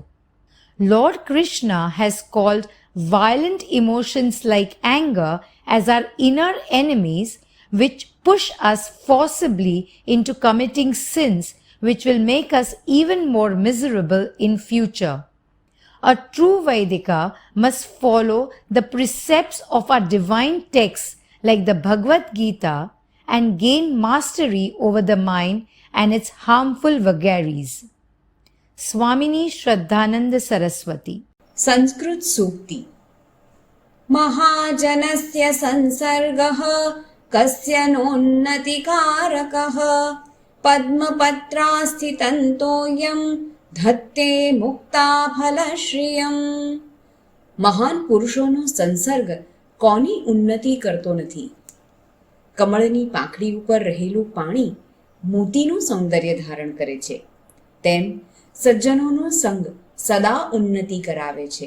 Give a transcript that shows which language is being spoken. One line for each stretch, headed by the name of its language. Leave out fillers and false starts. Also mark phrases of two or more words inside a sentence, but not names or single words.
English: Lord Krishna has called violent emotions like anger as our inner enemies, which push us forcibly into committing sins which will make us even more miserable in future. A true Vedika must follow the precepts of our divine texts like the Bhagavad Gita and gain mastery over the mind and its harmful vagaries. Swamini Shraddhananda Saraswati.
Sanskrit: संस्कृत सूक्ति महाजनस्य संसर्गः कस्य नोन्नतिकारकः पद्मपत्रास्थितन्तोऽयं धत्ते मुक्ताफलश्रियम्.
Gujarati: મહાન પુરુષોનો સંસર્ગ કોની ઉન્નતિ કરતો નથી. કમળની પાંખડી ઉપર રહેલું પાણી મોતીનું સૌંદર્ય ધારણ કરે છે, તેમ સજ્જનોનો સંગ સદા ઉન્નતિ કરાવે છે.